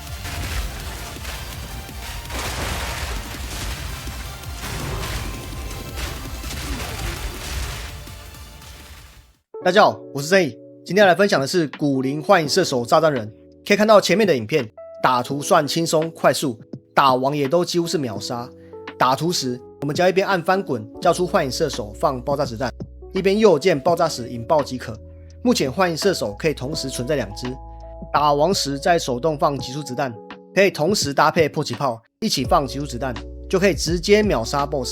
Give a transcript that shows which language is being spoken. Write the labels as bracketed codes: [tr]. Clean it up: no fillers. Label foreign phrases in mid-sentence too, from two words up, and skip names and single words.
[zh] 大家好，我是正义，今天要来分享的是古灵幻影射手炸彈人。可以看到前面的影片，打圖算輕鬆快速，打王也都幾乎是秒殺。打圖時，我們只要一邊按翻滾叫出幻影射手放爆炸子彈，一邊右鍵爆炸時引爆即可。目前幻影射手可以同時存在2只，打王時再手動放急速子彈，可以同時搭配迫擊炮一起放急速子彈，就可以直接秒殺 BOSS。